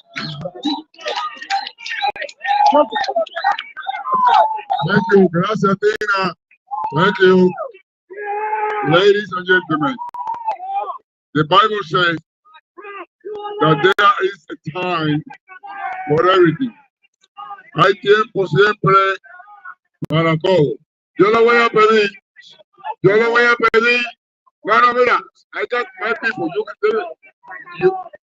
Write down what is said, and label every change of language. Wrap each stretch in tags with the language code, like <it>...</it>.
<en>Thank you. Gracias, Tina. Thank you. Ladies and gentlemen, the Bible says that there is a time for everything.</en> <es>Hay tiempo siempre para todo. Yo le voy a pedir, bueno, mira,</es> <en>I got my people, you can do it.</en>